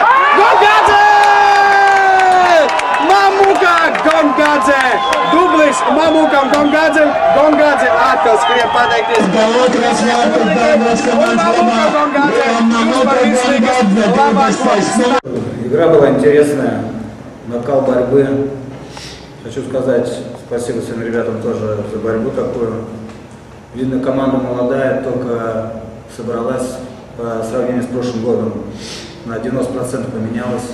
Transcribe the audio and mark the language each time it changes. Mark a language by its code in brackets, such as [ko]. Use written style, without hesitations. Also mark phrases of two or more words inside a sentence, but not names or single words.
[lv] Gongādze! Mamuka Gongādze! Dublis Mamuka un Gongādze atkal skrien pateikties. Un Mamuka Gongādze par virslīgas labāk. [ru] Игра была интересная, накал борьбы. Хочу сказать спасибо своим ребятам тоже за борьбу такую. Видно, команда молодая, только собралась по сравнению с прошлым годом. На 90% поменялась.